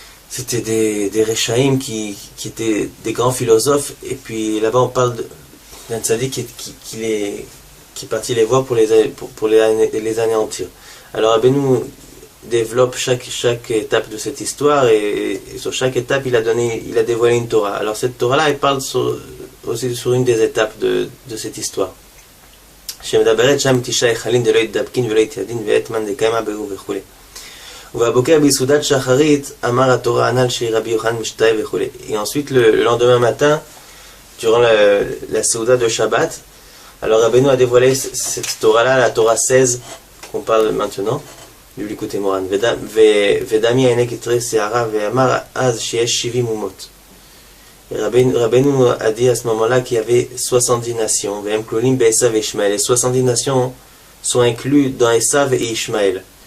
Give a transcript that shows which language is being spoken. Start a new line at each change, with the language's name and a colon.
French: C'était des Rechaïm qui étaient des grands philosophes, et puis là-bas on parle d'un tzaddik qui est parti les voir pour les anéantir. Alors Rabbeinu développe chaque étape de cette histoire, et sur chaque étape il a dévoilé une Torah. Alors cette Torah-là, elle parle aussi sur une des étapes de cette histoire.
Hebrew: שמדברת שם תשעה היכלים דלא יתדבקין ולא יתיידין ואתמן דקיימה בהו וכו'. ובבוקר ביסודת שחרית אמר התורה הנ"ל שרבי יוחנן משתאה וכו'.
French: Et ensuite le lendemain matin, durant la Seuda de Shabbat, alors Rabbeinu a dévoilé cette Torah-là, la Torah 16 qu'on parle maintenant, du Likutei Moharan.
Hebrew: ודמי הענק יתרי שערה ואמר אז שיש 70 אומות.
French: Rabbeinu a dit à ce moment-là qu'il y avait 70 nations. Les 70 nations sont inclus dans Esav et Ishmaël.